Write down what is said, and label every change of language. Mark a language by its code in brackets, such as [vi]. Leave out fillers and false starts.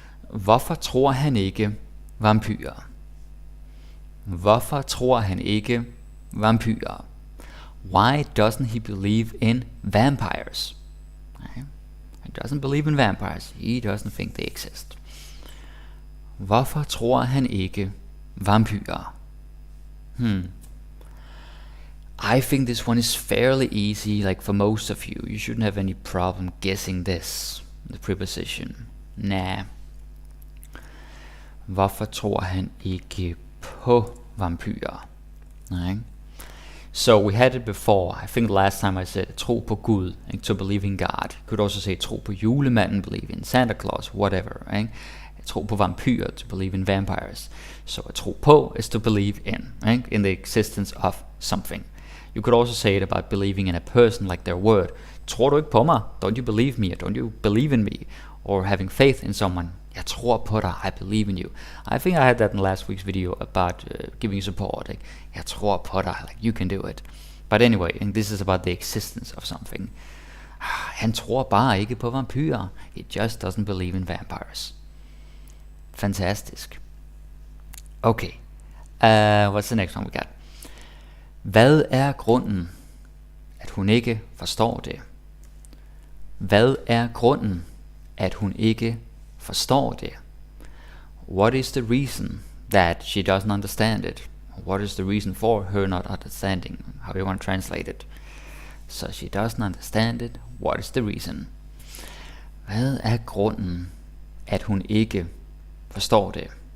[da] Hvorfor tror han ikke vampyrer? Hvorfor tror han ikke vampyrer? [en] Why doesn't he believe in vampires? He doesn't believe in vampires. He doesn't think they exist. [da] Hvorfor tror han ikke vampyrer? [en] I think this one is fairly easy, like for most of you. You shouldn't have any problem guessing this. The preposition. Nah. [da] Hvorfor tror han ikke på vampyrer? [en] Right? So we had it before. I think last time I said [da] tro på Gud, [en] to believe in God. You could also say [da] tro på julemanden, [en] believe in Santa Claus, whatever. Right? [da] Tro på vampyrer, [en] to believe in vampires. So a tro på is to believe in, right? In the existence of something. You could also say it about believing in a person, like their word. [da] Tror du ikke på mig? [en] Don't you believe me? Or don't you believe in me? Or having faith in someone. [da] Jeg tror på dig. [en] I believe in you. I think I had that in last week's video about giving support. Like, [da] jeg tror på dig. [en] Like, you can do it. But anyway, and this is about the existence of something. [da] Han tror bare ikke på vampyrer. [en] He just doesn't believe in vampires. Fantastisk. Okay. What's the next one we got? [da] Hvad er grunden, at hun ikke forstår det? Hvad er grunden, at hun ikke forstår det? [en] What is the reason that she doesn't understand it? What is the reason for her not understanding? How do you want to translate it? So she doesn't understand it. What is the reason? [da] Hvad er grunden, at hun ikke forstår det?